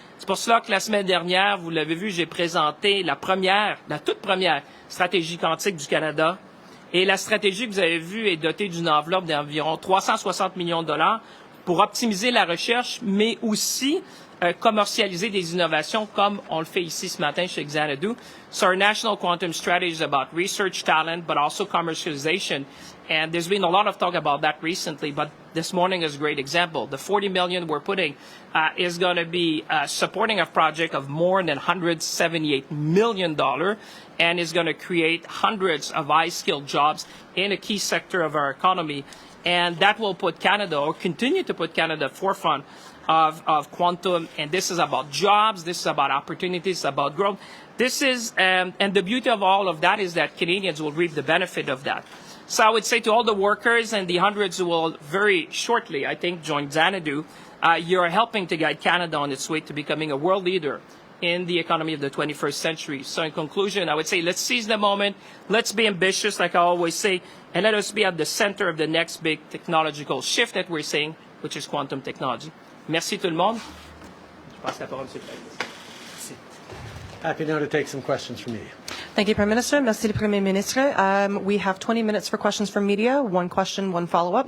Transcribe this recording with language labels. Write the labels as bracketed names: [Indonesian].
[French] C'est pour cela que la semaine dernière, vous l'avez vu, j'ai présenté la toute première stratégie quantique du Canada. Et la stratégie que vous avez vue est dotée d'une enveloppe d'environ 360 millions de dollars pour optimiser la recherche, mais aussi commercialiser des innovations comme on le fait ici ce matin chez Xanadu. [English] So our national quantum strategy is about research talent, but also commercialization. And there's been a lot of talk about that recently, but this morning is a great example. The $40 million we're putting is going to be supporting a project of more than $178 million and is going to create hundreds of high-skilled jobs in a key sector of our economy. And that will put Canada, or continue to put Canada, forefront of quantum. And this is about jobs. This is about opportunities, about growth. This is, and the beauty of all of that is that Canadians will reap the benefit of that. So I would say to all the workers and the hundreds who will very shortly, I think, join Xanadu, you're helping to guide Canada on its way to becoming a world leader in the economy of the 21st century. So in conclusion, I would say let's seize the moment, let's be ambitious, like I always say, and let us be at the center of the next big technological shift that we're seeing, which is quantum technology. [French] Merci tout le monde. Je passe la parole, Monsieur le Président. [English] Happy now to take some questions from media. Thank you, Prime Minister. [French] Merci le Premier Ministre. [English] We have 20 minutes for questions from media. One question, one follow-up.